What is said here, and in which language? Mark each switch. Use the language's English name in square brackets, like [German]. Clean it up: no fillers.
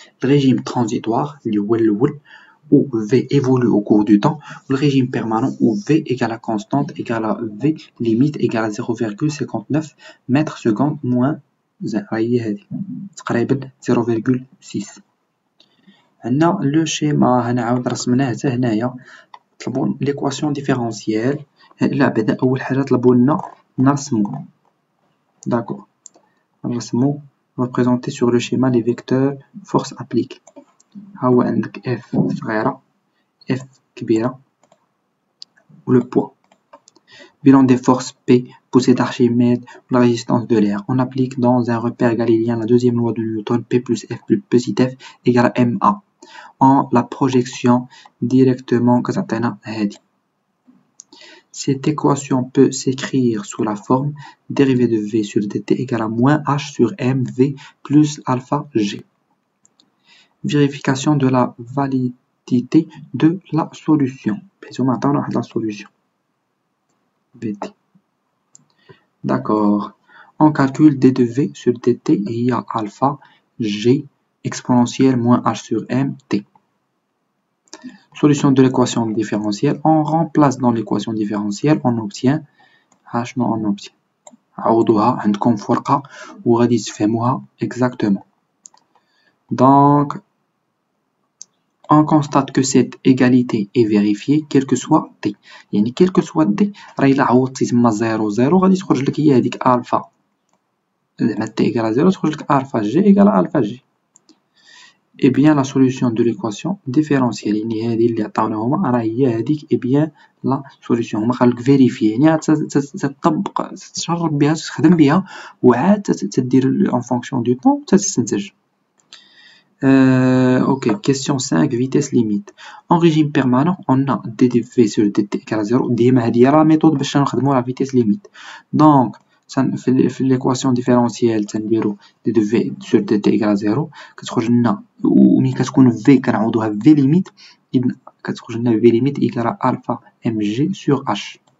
[French] Le régime transitoire, où V évolue au cours du temps, ou le régime permanent, où V égale à constante, égale à V limite, égale à 0,59 mètres secondes moins 0,6. [Arabic] عندنا le schéma هنعاود رسمناه حتى هنايا. طلبوا l'équation différentielle. لا بعدا اول حاجه طلبوا لنا نرسمو. D'accord. نرسمو [French] représenter sur le schéma les vecteurs force appliquée. [Arabic] ها هو عندك F صغيرة F كبيرة و le poids. [French] Bilan des forces P, poussée d'Archimède, la résistance de l'air. On applique dans un repère galiléen la deuxième loi de Newton, P plus F plus petit f égale à MA. En la projection directement [Arabic] كتعطينا هادي. [French] Cette équation peut s'écrire sous la forme dérivée de V sur dt égale à moins H sur mv plus alpha g. Vérification de la validité de la solution. La solution. D'accord. On calcule d de V sur dt et il y a alpha g exponentielle moins h sur m t. Solution de l'équation différentielle. On remplace dans l'équation différentielle, on obtient h, non, on obtient. [Arabic] عوضوها عندكم فرقة وغادي تفهموها exactement. [French] Donc, on constate que cette égalité est vérifiée quel que soit t. [Arabic] يعني [French] quel que soit t [Arabic] راه إلا عوضتي تما 0 0 غادي تخرج لك هي هذيك ألفا. زعما t égale 0 تخرج لك ألفا g égale ألفا g. [French] Et bien la solution de l'équation différentielle [Arabic] يعني هذه اللي عطاوناهما راه هي هذيك et bien la solution هما قالك فيريفي يعني تطبق تجرب بها تخدم بها وعاد تدير en fonction du temps تستنتج. [French] Ok, question 5, vitesse limite. En régime permanent, on a dv sur dt égale à 0. [Arabic] ديما هذه هي [French] la méthode باش نخدمو la vitesse limite. Donc, في l'équation différentielle تنديرو dv sur dt égale à 0 [Arabic] كتخرج لنا وملي كتكون v كنعوضوها [French] v limite إذن كتخرج لنا v limite égale à alpha mg sur h.